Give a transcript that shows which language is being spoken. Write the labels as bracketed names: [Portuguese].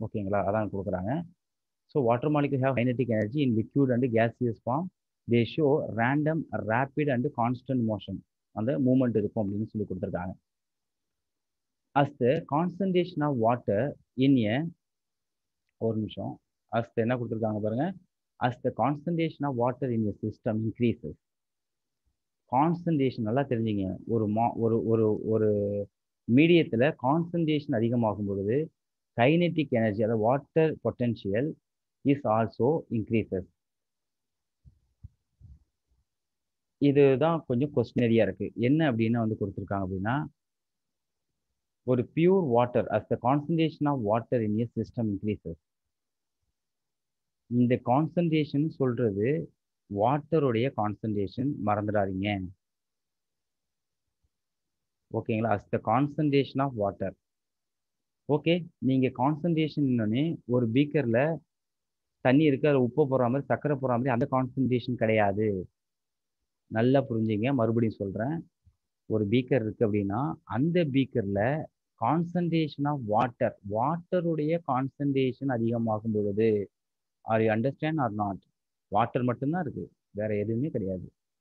[Tamil] ஓகேங்களா, அதான் கொடுக்குறாங்க. [English] So water molecule have kinetic energy in liquid and gaseous form. They show random rapid and constant motion, [Tamil] அந்த moment இருக்கும் அப்படின்னு சொல்லி கொடுத்துருக்காங்க. As the concentration of water in ஏ ஒரு நிமிஷம் அஸ் என்ன கொடுத்துருக்காங்க பாருங்க. [English] as the concentration of water in the system increases. [Tamil] Concentration நல்லா தெரிஞ்சுங்க. ஒரு மீடியத்தில் கான்சன்ட்ரேஷன் அதிகமாகும் பொழுது கைனெட்டிக் எனர்ஜி, அதாவது water potential is also increases. இதுதான் கொஞ்சம் கொஸ்டினரியா இருக்கு. என்ன அப்படின்னு வந்து கொடுத்துருக்காங்க அப்படின்னா, ஒரு pure water [English] as the concentration of water in a system increases. [Tamil] இந்த கான்சன்ட்ரேஷன் சொல்றது வாட்டருடைய கான்சன்ட்ரேஷன், மறந்துடாதீங்க. [English] ஓகேங்களா, as the concentration of water. [Tamil] Okay, நீங்க கான்சன்ட்ரேஷன் ஒரு பீக்கர்ல தண்ணி இருக்கு, அதில் உப்பு போடுற மாதிரி சர்க்கரை போடுற மாதிரி அந்த கான்சன்ட்ரேஷன் கிடையாது. நல்லா புரிஞ்சுங்க, மறுபடியும் சொல்றேன். ஒரு பீக்கர் இருக்கு அப்படின்னா அந்த பீக்கர்ல கான்சன்ட்ரேஷன் ஆஃப் வாட்டர், வாட்டருடைய கான்சன்ட்ரேஷன் அதிகமாகும் பொழுது, [English] are you understand or not, [Tamil] water மட்டும்தான் இருக்கு, வேற எதுவுமே கிடையாது.